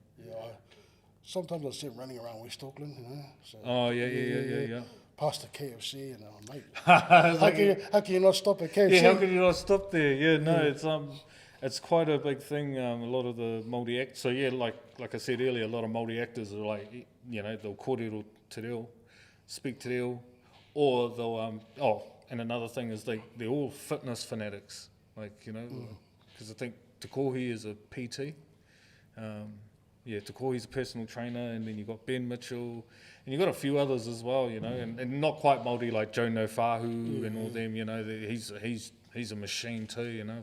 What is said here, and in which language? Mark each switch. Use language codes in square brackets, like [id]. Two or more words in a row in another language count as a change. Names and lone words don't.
[en] Yeah, sometimes I see him running around West Auckland, you know. So, yeah. Past the KFC, and mate, how can you not stop at KFC? Yeah, how can you not stop there? Yeah, it's quite a big thing. A lot of the Māori actors. So yeah, like I said earlier, a lot of Māori actors are like, you know, they'll [mi] kōrero te reo, [en] speak [mi] te reo, [en] or they'll and another thing is they're all fitness fanatics, like, you know, because I think Te Kohi is a PT. Te Kohi's a personal trainer, and then you've got Ben Mitchell, and you've got a few others as well, you know, and not quite Māori like Joe Nofahu and all them, you know, he's a machine too, you know.